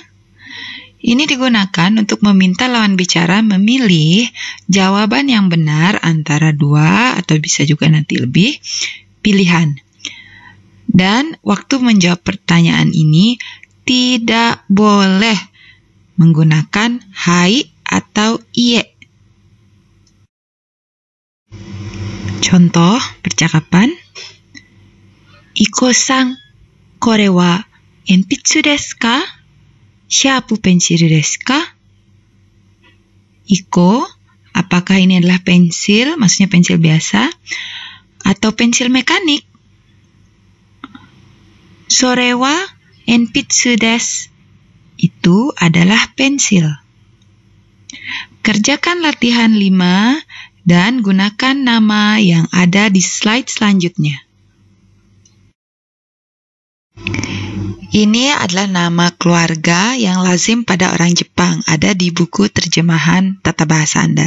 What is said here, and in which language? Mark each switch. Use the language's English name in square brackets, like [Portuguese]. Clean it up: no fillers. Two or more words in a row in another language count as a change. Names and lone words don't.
[Indonesian] Ini digunakan untuk meminta lawan bicara memilih jawaban yang benar antara 2 atau bisa juga nanti lebih pilihan. Dan waktu menjawab pertanyaan ini tidak boleh menggunakan hai atau iye. Contoh percakapan. [Japanese] イコさん、これは鉛筆ですか? シャープペンシルですか? [Indonesian] Iko, apakah ini adalah pensil, maksudnya pensil biasa, atau pensil mekanik? [Japanese] それは鉛筆です. [Indonesian] Itu adalah pensil. Kerjakan latihan 5 dan gunakan nama yang ada di slide selanjutnya. Ini adalah nama keluarga yang lazim pada orang Jepang, ada di buku terjemahan tata bahasa Anda.